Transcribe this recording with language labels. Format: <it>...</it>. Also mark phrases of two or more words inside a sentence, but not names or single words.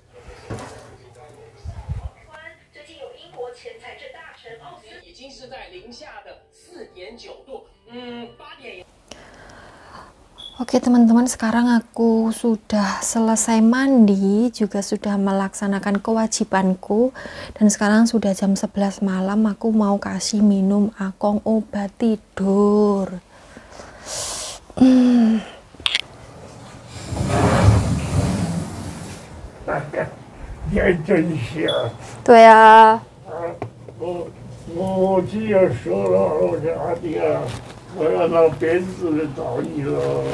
<id>Oke teman-teman, sekarang aku sudah selesai mandi, juga sudah melaksanakan kewajibanku, dan sekarang sudah jam 11 malam. Aku mau kasih minum Akong obat tidur.</id> <zh>你还真香。对啊，我既然说了，我说阿弟啊，我要拿鞭子来找你了。</zh>